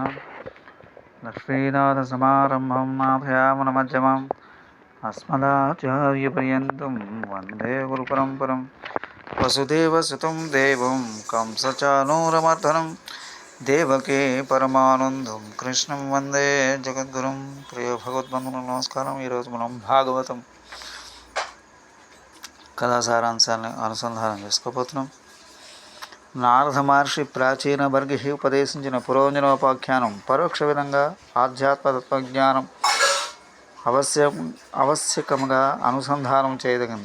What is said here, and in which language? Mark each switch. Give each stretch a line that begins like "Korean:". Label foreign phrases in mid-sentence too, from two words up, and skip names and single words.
Sanskrit: लक्ष्मीनाथसमारम्भं नाथयामुनमध्यमम् अस्मदाचार्यपर्यन्तं वन्दे गुरुपरम्परं। वसुदेवसुतं देवं कंसचानूरमर्दनं देवके परमानन्दं कृष्णं वन्दे जगद्गुरुं।
Telugu: ప్రియ భగవద్బంధువులకు నమస్కారం. ఈరోజు మనం భాగవతం కథాసారాంశాన్ని అనుసంధానం చేసుకోబోతున్నాం. నారద మహర్షి ప్రాచీన వర్గి ఉపదేశించిన పురోజనోపాఖ్యానం పరోక్ష విధంగా ఆధ్యాత్మ తత్వజ్ఞానం ఆవశ్యకముగా అనుసంధానం చేయదగింది.